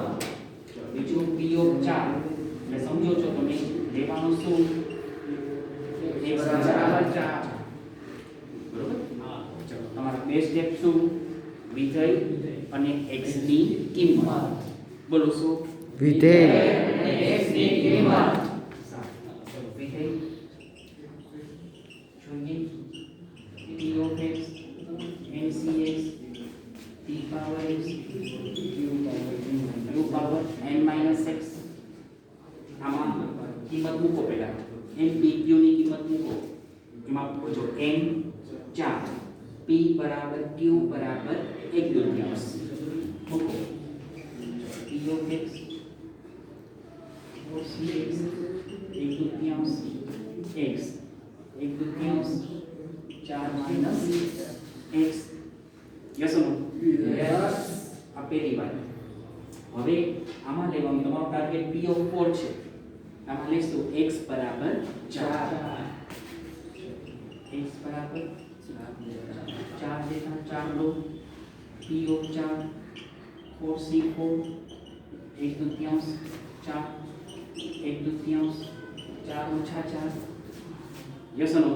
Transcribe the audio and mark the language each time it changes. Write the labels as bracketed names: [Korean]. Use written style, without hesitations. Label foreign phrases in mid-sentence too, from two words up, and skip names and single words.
[Gujarati] બીજું [English] p of 4 [Gujarati] એટલે સમજો છો તમે લેવાનું શું x બરાબર 4 બરોબર ચલો તમારા બે સ્ટેપ શું વિધેય અને x ની કિંમત બોલો શું વિધેય અને x ની કિંમત. ચલો વિધેય જોઈએ [English] p of x nCx t power x q power n minus x [Gujarati] આમાં કિંમત મૂકો પહેલા n p q ની કિંમત મૂકો એમાં પૂછો n 4 p બરાબર q બરાબર 1/2 મૂકો [English] p of x or cx [Gujarati] 1/2 x 1/2 4 minus x [English] yes no Yes. [Gujarati] આ પહેલી વાત હવે આમાં લેવાનું તમારો ટાર્ગેટ [English] p of 4 [Gujarati] છે આમાં લેશું x બરાબર 4 x બરાબર 4 દેતા 4 લો [English] p of 4 [Gujarati] 4c4 1/2 4 1/2 4 ઓછા 4 [English] yes no